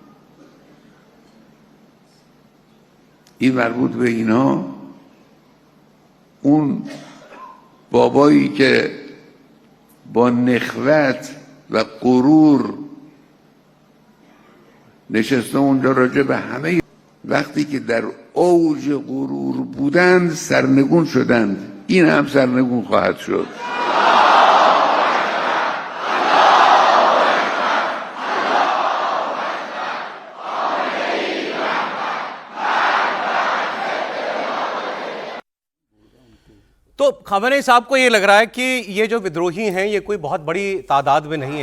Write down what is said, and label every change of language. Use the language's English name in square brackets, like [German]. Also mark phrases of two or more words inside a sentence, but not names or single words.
[Persian] این مربوط به اینا اون بابایی که با نخوت و غرور نشسته اونجا راجع به همه وقتی که در اوج غرور بودند سرنگون شدند این هم سرنگون خواهد شد. [Hindi] तो खमनी साहब को ये लग रहा है कि ये जो विद्रोही हैं ये कोई बहुत बड़ी तादाद में नहीं है.